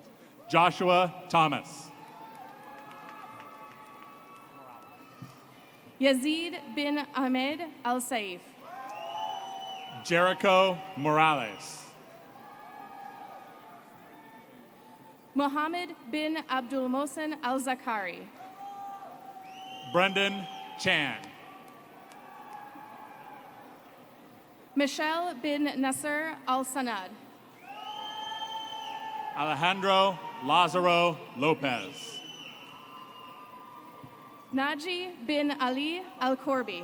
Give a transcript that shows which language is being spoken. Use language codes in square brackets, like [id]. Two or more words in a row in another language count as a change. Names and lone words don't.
[en] Joshua Thomas. Yazid bin Ahmed Al Saif. Jericho Morales. Mohammed bin Abdul Mohsen Al Zakari. Brendan Chan. Michelle bin Nasser Al Sanad. Alejandro Lazaro Lopez. Naji bin Ali Al Korbi.